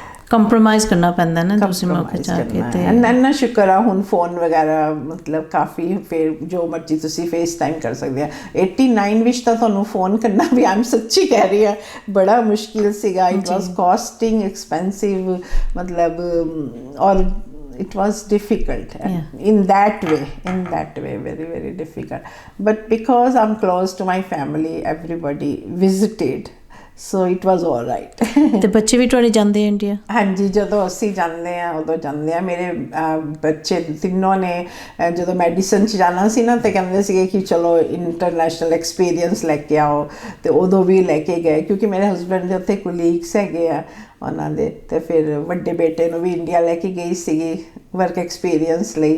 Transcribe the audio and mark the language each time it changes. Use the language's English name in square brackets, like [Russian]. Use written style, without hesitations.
[Punjabi] Compromise ਕਰਨਾ ਪੈਂਦਾ ਨਾ ਦੂਸਰੇ ਮੁਲਕ ਜਾ ਕੇ। ਤੇ ਇੰਨਾ ਸ਼ੁਕਰ ਆ ਹੁਣ ਫੋਨ ਵਗੈਰਾ ਮਤਲਬ ਕਾਫੀ, ਫਿਰ ਜੋ ਮਰਜ਼ੀ ਤੁਸੀਂ ਫੇਸ ਟਾਈਮ ਕਰ ਸਕਦੇ ਆ। 89 ਵਿੱਚ ਤਾਂ ਤੁਹਾਨੂੰ ਫੋਨ ਕਰਨਾ ਵੀ, ਆਮ ਸੱਚੀ ਕਹਿ ਰਹੀ ਹਾਂ, ਬੜਾ ਮੁਸ਼ਕਿਲ ਸੀਗਾ। [English] it was costing expensive, [Punjabi] ਮਤਲਬ। ਔਰ [English] it was difficult in that way, very very difficult, but because I'm close to my family, everybody visited, so it was all right. [Punjabi] ਤੇ ਬੱਚੇ ਵੀ ਤੁਹਾਡੇ ਜਾਂਦੇ ਆ ਇੰਡੀਆ? ਹਾਂਜੀ, ਜਦੋਂ ਅਸੀਂ ਜਾਂਦੇ ਹਾਂ ਉਦੋਂ ਜਾਂਦੇ ਆ। ਮੇਰੇ ਬੱਚੇ ਤਿੰਨੋਂ ਨੇ ਜਦੋਂ ਮੈਡੀਸਨ 'ਚ ਜਾਣਾ ਸੀ ਨਾ ਤੇ ਕਹਿੰਦੇ ਸੀਗੇ ਕਿ ਚਲੋ ਇੰਟਰਨੈਸ਼ਨਲ ਐਕਸਪੀਰੀਅੰਸ ਲੈ ਕੇ ਆਓ, ਤੇ ਉਦੋਂ ਵੀ ਲੈ ਕੇ ਗਏ ਕਿਉਂਕਿ ਮੇਰੇ ਹਸਬੈਂਡ ਦੇ ਉੱਥੇ ਕੁਲੀਗਸ ਹੈਗੇ ਆ ਉਹਨਾਂ ਦੇ, ਤੇ ਫਿਰ ਵੱਡੇ ਬੇਟੇ ਨੂੰ ਵੀ ਇੰਡੀਆ ਲੈ ਕੇ ਗਈ ਸੀਗੀ ਵਰਕ ਐਕਸਪੀਰੀਅੰਸ ਲਈ।